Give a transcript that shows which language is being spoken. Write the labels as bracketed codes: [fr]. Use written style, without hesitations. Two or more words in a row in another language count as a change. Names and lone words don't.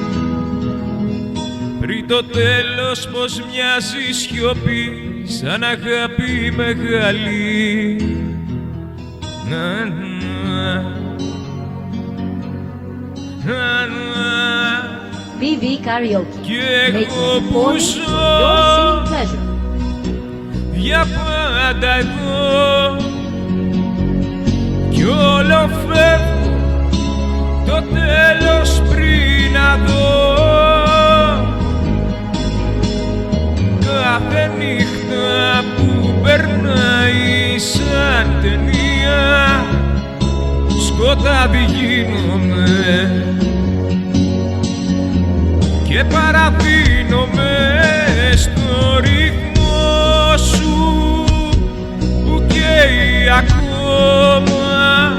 [el] Πριν το τέλος πως μοιάζει σιωπή, σαν αγάπη μεγάλη. Να, να, να, να. [en] BV Karaoke. [el] Και [en] Making [el] εγώ [en] and [el] που [en] performing [el] ζω [en] for your singing pleasure. [el] για πάντα εδώ κι όλο φεύγω το τέλος πριν να δω. Κάθε νύχτα που περνάει σαν ταινία, σκοτάδι γίνομαι και παραδίνομαι στο ρυθμό σου που καίει ακόμα.